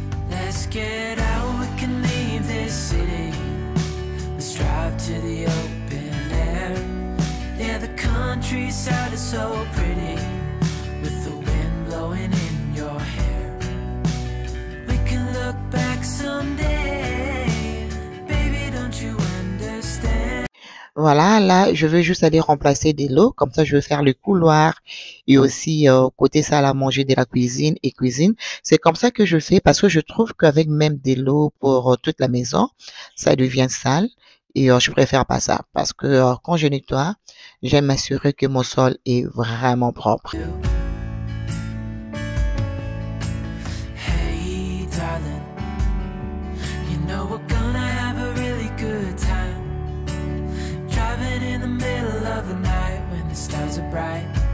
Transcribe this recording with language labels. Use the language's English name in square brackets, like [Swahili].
[English] Let's get out, we can leave this city, let's drive to the open air. Yeah, the countryside is so pretty, with the wind blowing in your hair. We can look back someday, baby, don't you understand? [French] Voilà, là, je veux juste aller remplacer de l'eau. Comme ça, je vais faire le couloir et aussi côté salle à manger de la cuisine et cuisine. C'est comme ça que je fais parce que je trouve qu'avec même de l'eau pour toute la maison, ça devient sale. Et je préfère pas ça parce que quand je nettoie, j'aime m'assurer que mon sol est vraiment propre. [English] Hey, darling, you know we're gonna have a really good time, driving in the middle of the night when the stars are bright.